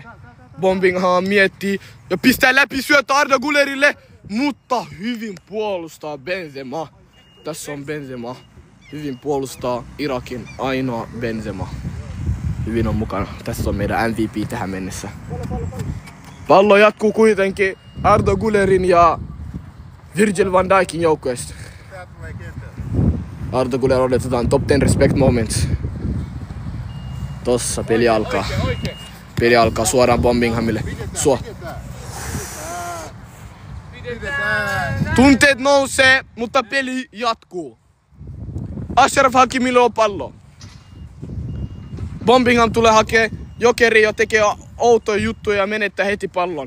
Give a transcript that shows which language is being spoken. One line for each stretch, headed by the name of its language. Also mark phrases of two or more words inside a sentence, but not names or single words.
Finnish: Bombingham miettii ja pistää läpi syöttää Arda Gülerille, mutta hyvin puolustaa Benzema. Tässä on Benzema. Hyvin puolustaa Irakin ainoa Benzema. Hyvin on mukana. Tässä on meidän MVP tähän mennessä. Pallo jatkuu kuitenkin Arda Gülerin ja Virgil van Dijkin joukkueesta. Arda Güler odotetaan
English: top 10 respect moments.
Finnish: Tossa peli alkaa. Peli alkaa suoraan Bombinghamille. Tunteet nousee, mutta peli jatkuu. Ashraf Hakimille on pallo. Bombingham tulee hakee Jokeri ja tekee outoja juttuja ja menettää heti pallon.